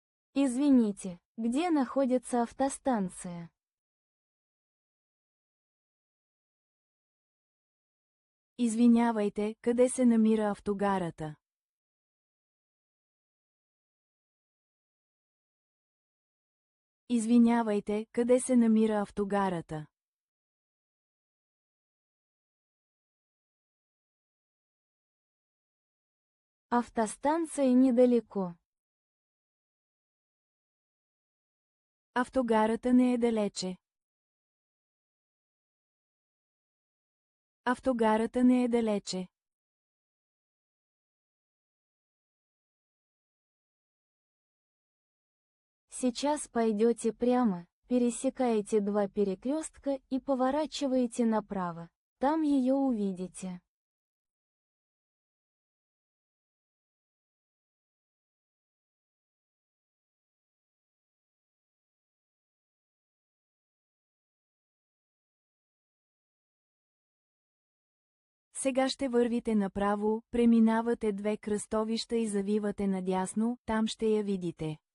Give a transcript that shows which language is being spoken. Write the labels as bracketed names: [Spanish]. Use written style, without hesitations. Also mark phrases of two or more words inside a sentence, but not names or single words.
[Russian] Извините, где находится автостанция? [Bulgarian] Извинявайте, къде се намира автогарата? Извинявайте, къде се намира автогарата? [Russian] Автостанция недалеко. [Bulgarian] Автогарата не е далече. Автогарата не е далече. [Russian] Сейчас пойдете прямо, пересекаете два перекрестка и поворачиваете направо. Там ее увидите. [Bulgarian] Сега ще вървите направо, преминавате две кръстовища и завивате надясно, там ще я видите.